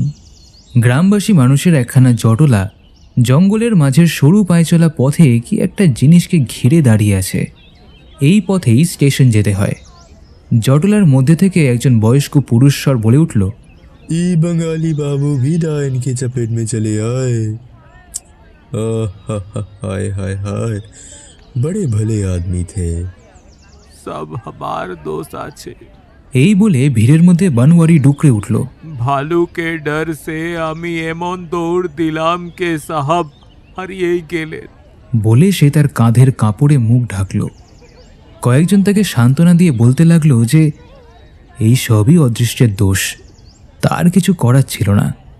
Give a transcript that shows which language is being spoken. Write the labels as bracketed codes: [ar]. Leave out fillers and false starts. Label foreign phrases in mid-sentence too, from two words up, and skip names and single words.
[bn] গ্রামবাসী মানুষের একখানা জটলা জঙ্গলের মাঝের সরু পায়ে চলা পথে কি একটা জিনিসকে ঘিরে দাঁড়িয়ে আছে। এই পথেই স্টেশন যেতে হয়। জটলার মধ্যে থেকে একজন বয়স্ক পুরুষস্বর বলে উঠল, [hi] ई बंगाली बाबू भी डायन की चपेट में चले आए। हाय हाय हाय, बड़े भले आदमी थे। सब हमार दोस्त আছে। [bn] এই বলে ভিড়ের মধ্যে বানওয়ারি ডুকরে উঠল। ভালুকের ডর সে আমি এমন দৌড় দিলাম কে সাহাব হারিয়েই গেলেন। বলে সে তার কাঁধের কাপড়ে মুখ ঢাকল। কয়েকজন তাকে সান্ত্বনা দিয়ে বলতে লাগলো যে এই সবই অদৃষ্টের দোষ, তার কিছু করার ছিল না।